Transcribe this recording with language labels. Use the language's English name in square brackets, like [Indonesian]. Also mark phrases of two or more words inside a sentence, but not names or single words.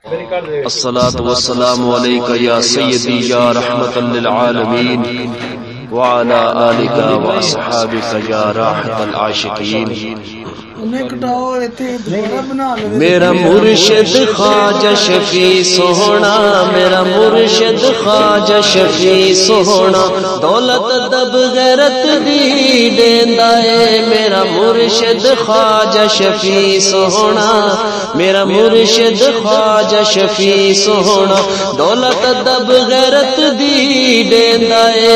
[Arabic] الصلاة والسلام عليك يا سيدي يا رحمة للعالمين وعلى آلك وأصحابك يا راحة العاشقين. [Punjabi] میرا مرشد خواجہ شفیع سونا، میرا مرشد خواجہ شفیع سونا، دولت دب غیرت دی دیندا ہے. میرا مرشد خواجہ شفیع سونا، میرا مرشد خواجہ شفیع سونا، دولت دب غیرت دی دیندا ہے.